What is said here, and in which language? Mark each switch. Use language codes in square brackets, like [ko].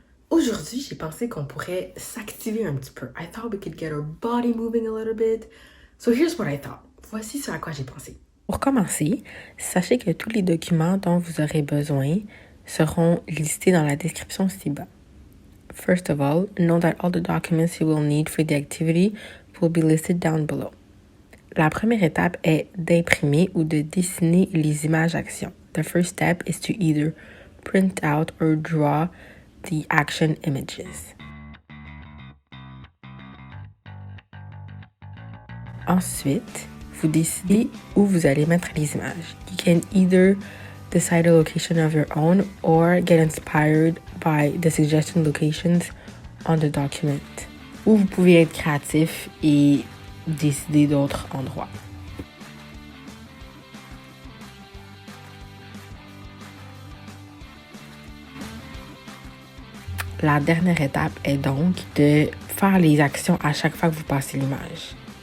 [fr] Aujourd'hui, j'ai pensé qu'on pourrait s'activer un petit peu. [en] I thought we could get our body moving a little bit. So here's what I thought. [fr] Voici ce à quoi j'ai pensé. Pour commencer, sachez que tous les documents dont vous aurez besoin seront listés dans la description ci-bas. [en] First of all, know that all the documents you will need for the activity will be listed down below. [fr] La première étape est d'imprimer ou de dessiner les images actions. [en] The first step is to either print out or draw the action images. [fr] Ensuite, vous décidez où vous allez mettre les images. [en] You can either decide a location of your own or get inspired by the suggested locations on the document. [fr] Ou vous pouvez être créatif et décider d'autres endroits. La dernière étape est donc de faire les actions à chaque fois que vous passez l'image.